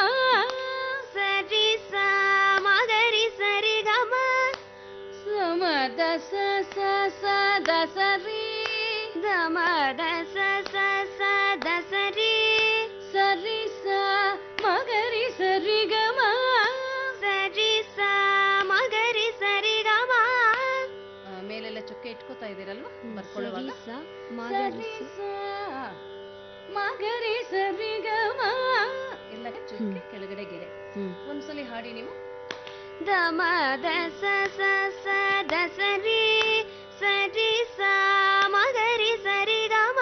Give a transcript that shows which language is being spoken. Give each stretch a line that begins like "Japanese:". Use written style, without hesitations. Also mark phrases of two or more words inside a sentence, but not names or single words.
Kannada: ಸರಿ ಸ ಮಗರಿ ಸರಿ ಗಮ ಸಮ ದಸ ಸ ಸ ದಸರಿ ದಮ ದಸ ಸ ಸ ದಸರಿ ಸರಿ ಸ ಮಗರಿ ಸರಿ ಗಮ ಸರಿ ಸ ಮಗರಿ ಸರಿ ಗಮ. ಮೇಲೆಲ್ಲ ಚುಕ್ಕೆ ಇಟ್ಕೋತಾ ಇದ್ದೀರಲ್ವಾ ಬರ್ಕೊಳ್ಳುವಾಗ? ಸರಿ ಸ ಮಗರಿ ಸರಿ ಗಮ ಎಲ್ಲ ಚುಕ್ಕೆ ಕೆಳಗಡೆ ಗೆರೆ. ಒಂದ್ಸಲಿ ಹಾಡಿ ನೀವು. ದಮ ದಸ ಸ ಸ ದಸರಿ ಸರಿ ಸ ಮಗರಿ ಸರಿ ಗಮ